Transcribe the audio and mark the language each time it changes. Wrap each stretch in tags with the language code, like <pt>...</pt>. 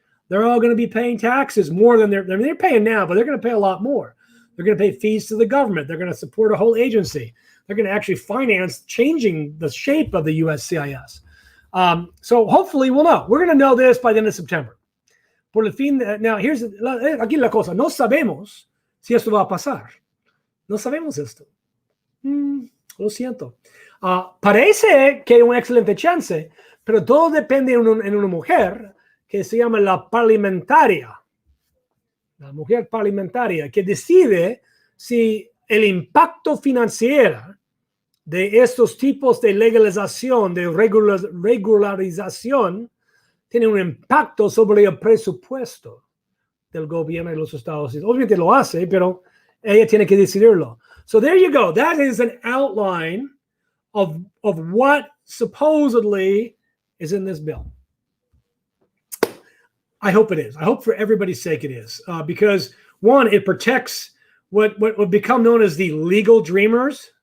<en>They're all going to be paying taxes more than they're paying now, but they're going to pay a lot more. They're going to pay fees to the government. They're going to support a whole agency. They're going to actually finance changing the shape of the USCIS. So hopefully we'll know. We're going to know this by the end of September.</en> <es>Por el fin,</es> <en>now here's</en> <es>aquí la cosa. No sabemos si esto va a pasar. No sabemos esto. Lo siento. Parece que hay una excelente chance, pero todo depende en una mujer que se llama la parlamentaria. La mujer parlamentaria que decide si el impacto financiero de estos tipos de legalización, de regularización, tiene un impacto sobre el presupuesto del gobierno de los Estados Unidos. Obviamente lo hace, pero ella tiene que decidirlo.</es> <en>So there you go. That is an outline of what supposedly is in this bill. I hope it is. I hope for everybody's sake it is. Because one, it protects what would become known as the legal dreamers.</en>